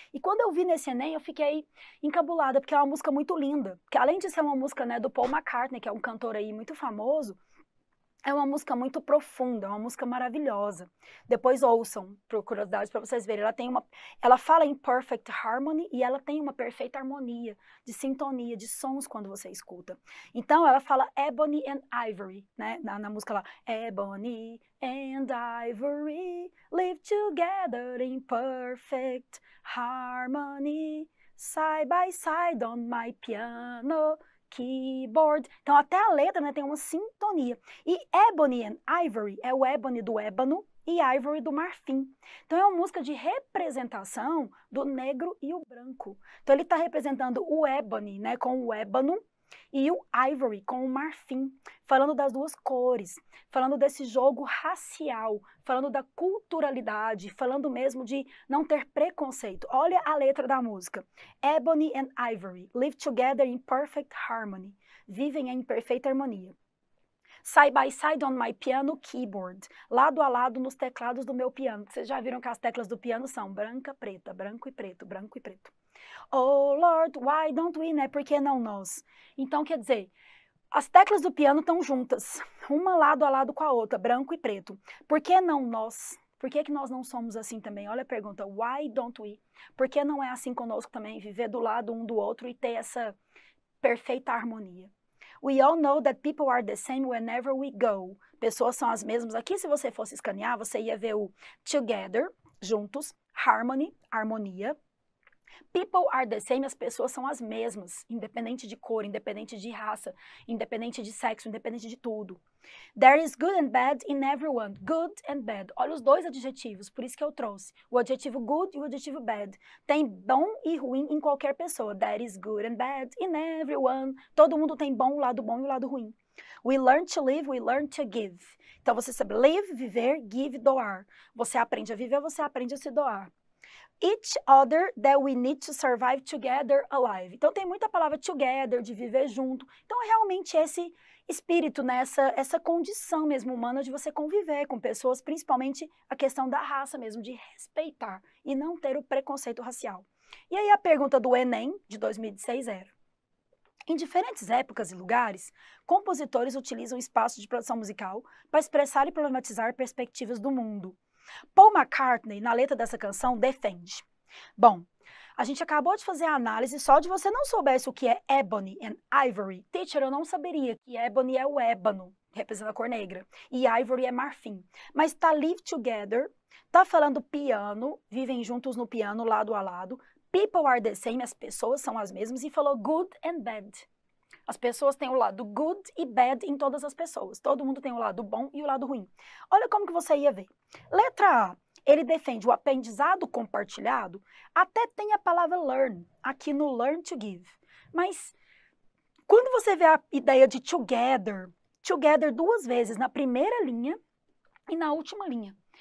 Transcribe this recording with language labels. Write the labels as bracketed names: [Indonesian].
[Portuguese] E quando eu vi nesse Enem, eu fiquei encabulada, porque é uma música muito linda, porque além de ser uma música, né, do Paul McCartney, que é um cantor aí muito famoso, é uma música muito profunda, é uma música maravilhosa. Depois ouçam, por curiosidade, para vocês verem. Ela fala em perfect harmony e ela tem uma perfeita harmonia, de sintonia, de sons quando você escuta. Então, ela fala ebony and ivory, né? Na música lá, [English] ebony and ivory live together in perfect harmony, side by side on my piano keyboard. [Portuguese] Então, até a letra, né, tem uma sintonia. E Ebony and Ivory é o ébano do ébano e Ivory do marfim. Então, é uma música de representação do negro e o branco. Então, ele está representando o Ebony, né, com o ébano, e o Ivory com o marfim, falando das duas cores, falando desse jogo racial, falando da culturalidade, falando mesmo de não ter preconceito. Olha a letra da música. [English] Ebony and Ivory live together in perfect harmony. [Portuguese] Vivem em perfeita harmonia. [English] Side by side on my piano keyboard. [Portuguese] Lado a lado nos teclados do meu piano. Vocês já viram que as teclas do piano são branca, preta, branco e preto, branco e preto. [English] Oh Lord, why don't we, [Portuguese] né? Por que não nós? Então, quer dizer, as teclas do piano estão juntas, uma lado a lado com a outra, branco e preto. Por que não nós? Por que nós não somos assim também? Olha a pergunta, [English] why don't we? [Portuguese] Por que não é assim conosco também, viver do lado um do outro e ter essa perfeita harmonia? [English] We all know that people are the same whenever we go. [Portuguese] Pessoas são as mesmas. Aqui, se você fosse escanear, você ia ver o together, juntos, harmony, harmonia. People are the same, as pessoas são as mesmas, independente de cor, independente de raça, independente de sexo, independente de tudo. [English] There is good and bad in everyone. Good and bad. [Portuguese] Olha os 2 adjetivos, por isso que eu trouxe. O adjetivo good e o adjetivo bad. Tem bom e ruim em qualquer pessoa. [English] There is good and bad in everyone. [Portuguese] Todo mundo tem o lado bom e o lado ruim. [English] We learn to live, we learn to give. [Portuguese] Então você sabe live, viver, give, doar. Você aprende a viver, você aprende a se doar. [English] Each other that we need to survive together alive. [Portuguese] Então tem muita palavra together, de viver junto. Então é realmente esse espírito, né? essa condição mesmo humana de você conviver com pessoas, principalmente a questão da raça mesmo, de respeitar e não ter o preconceito racial. E aí a pergunta do Enem de 2016 era: em diferentes épocas e lugares, compositores utilizam espaços de produção musical para expressar e problematizar perspectivas do mundo. Paul McCartney, na letra dessa canção, defende. Bom, a gente acabou de fazer a análise, só de você não soubesse o que é ebony and ivory. Teacher, eu não saberia que ebony é o ébano, representa a cor negra, e ivory é marfim. Mas tá live together, tá falando piano, vivem juntos no piano, lado a lado. [English] People are the same, [Portuguese] as pessoas são as mesmas, e falou good and bad. As pessoas têm o lado good e bad em todas as pessoas. Todo mundo tem o lado bom e o lado ruim. Olha como que você ia ver. Letra A, ele defende o aprendizado compartilhado. Até tem a palavra learn, aqui no learn to give. Mas quando você vê a ideia de together 2 vezes na primeira linha e na última linha.